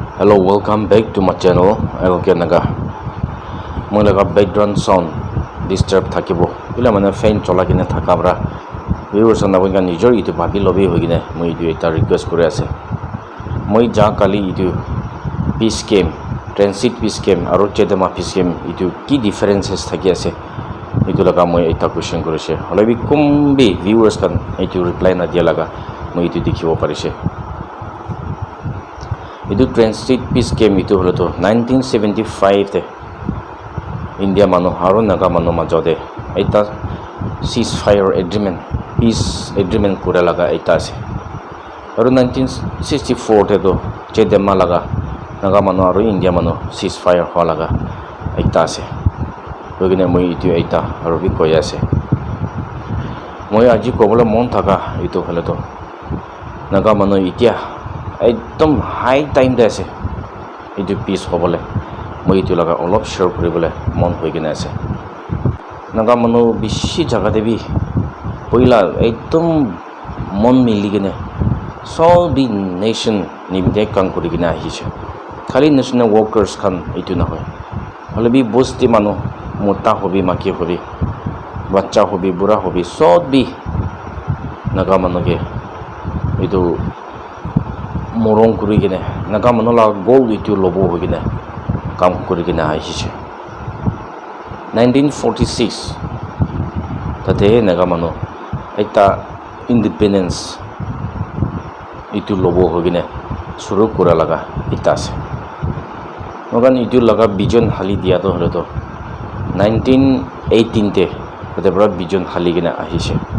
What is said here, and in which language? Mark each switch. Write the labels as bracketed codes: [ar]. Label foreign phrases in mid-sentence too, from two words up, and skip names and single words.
[en] Hello, welcome back to my channel. [nag] Naga. Moi laga [en] background sound disturb [nag] thakibo. Bila mane fan chola kine thakabra. Viewers na bonga nijor itu bhabi lobby hogine. Moi itu eta request kore ase. Moi ja kali itu [en] peace game, transit peace game [nag] aro chedema [en] peace game [nag] itu ki differences thaki ase. Itu laga moi eta question korise. Holabi kumbi viewers kan itu reply na dia laga. Moi itu dikhibo parise. Itu [en] transit peace game [nag] itu holo to 1975 te India manu aro naga manu majode eta [en] ceasefire agreement peace agreement [nag] kura laga eta ase aro 1964 te to chedema laga naga manu aro India manu ceasefire ho laga eta ase logine moi itu eta aro bi koi ase moi aji kobole mon thaka itu holo to naga manu itia ekdom [en] high time [nag] de ase itu peace hobole moi itu laga olop share kuribole mon hoi gina ase naga manu bishi jaga de bi poila ekdom mon mili gine so bi nation nimde kan kuri gina hiche khali [en] national workers [nag] kan itu na hoy hole bi bosti manu mota hobi maki hobi bachcha hobi bura hobi so bi naga manu ge itu morong kuri gine naga manu la goal itu lobo ho gine kam kuri gine ahiche 1946 tate naga manu eta independence itu lobo ho gine suru kura laga itase mogan itu laga vision hali dia to holo to 1918 te tate bra vision hali gine ahiche